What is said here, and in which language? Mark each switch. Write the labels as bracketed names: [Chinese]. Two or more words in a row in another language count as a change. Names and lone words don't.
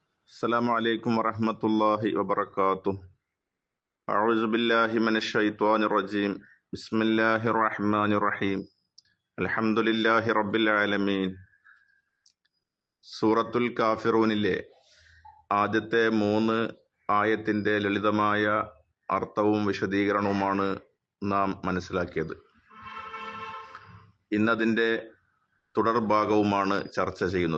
[Arabic] السلام عليكم ورحمة الله وبركاته. أعوذ بالله من الشيطان الرجيم. بسم الله الرحمن الرحيم. الحمد لله رب العالمين. [Malayalam] സൂറത്തുൽ കാഫിറൂനിലെ ആദ്യത്തെ 3 ആയത്തിന്റെ ലളിതമായ അർത്ഥവും വിശദീകരണവുമാണ് നാം മനസ്സിലാക്കിയത്. ഇന്നതിന്റെ തുടർഭാഗവുമാണ് ചർച്ച ചെയ്യുന്നത്.